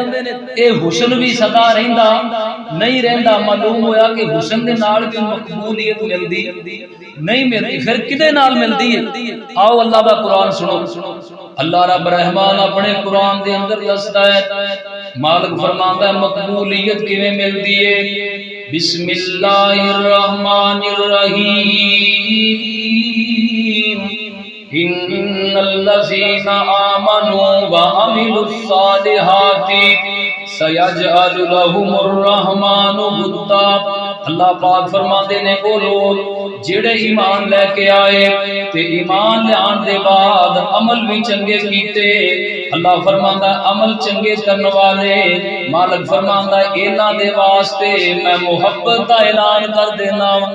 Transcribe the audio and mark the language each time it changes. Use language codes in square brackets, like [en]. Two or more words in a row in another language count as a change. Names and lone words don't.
[pa] یہ حسن بھی سدا رہندا نہیں رہندا. معلوم ہویا کہ حسن دے نال بھی مقبولیت ملدی نہیں ملدی، فیر کدے نال ملدی ہے? آؤ اللہ دا قرآن سنو. اللہ رب رحمان اپنے قرآن دے اندر دسدا ہے، مالک فرماندا ہے مقبولیت کویں ملدی ہے. [ar] بسم الله الرحمن الرحيم، إن الذين آمنوا وعملوا الصالحات سيجعل لهم الرحمن ودا. [pa] اللہ پاک فرماتے نے او لوک جیہڑے ایمان لے کے آئے تے ایمان لیان دے بعد عمل بھی چنگے کیتے. اللہ فرماندا عمل چنگے کرنے والے مالک فرماندا انہاں دے واسطے میں محبت دا اعلان کر دینا.